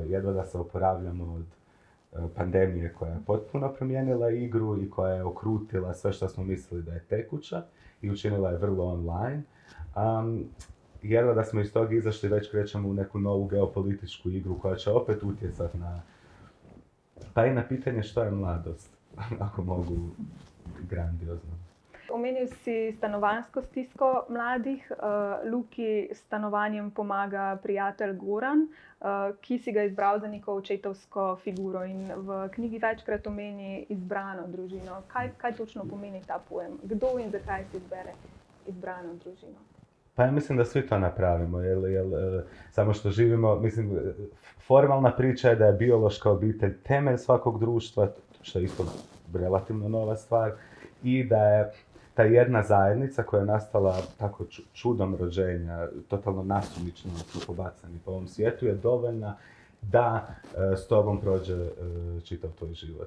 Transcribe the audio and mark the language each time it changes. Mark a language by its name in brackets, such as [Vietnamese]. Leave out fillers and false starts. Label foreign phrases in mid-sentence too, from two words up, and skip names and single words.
[Croatian] Jedva da se oporavljamo od pandemije koja je potpuno promijenila igru i koja je okrutila sve što smo mislili da je tekuća i učinila je vrlo online. Jedva da smo iz toga izašli, već krećemo u neku novu geopolitičku igru koja će opet utjecati pa i na pitanje što je mladost, ako mogu grandiozno. [Slovenian] Omenil si stanovanjsko stisko mladih. Luki s stanovanjem pomaga prijatelj Goran, ki si ga izbral za neko očetovsko figuro in v knjigi večkrat omeni izbrano družino. Kaj točno pomeni ta pojem? Kdo in zakaj si izbere izbrano družino? [Croatian] Pa ja mislim da svi to napravimo, samo što živimo, mislim, formalna priča je da je biološka obitelj temelj svakog društva, što je isto relativno nova stvar, i da je ta jedna zajednica koja je nastala tako čudom rođenja, totalno nasumično smo pobacani po ovom svijetu, je dovoljna da s tobom prođe čitav tvoj život.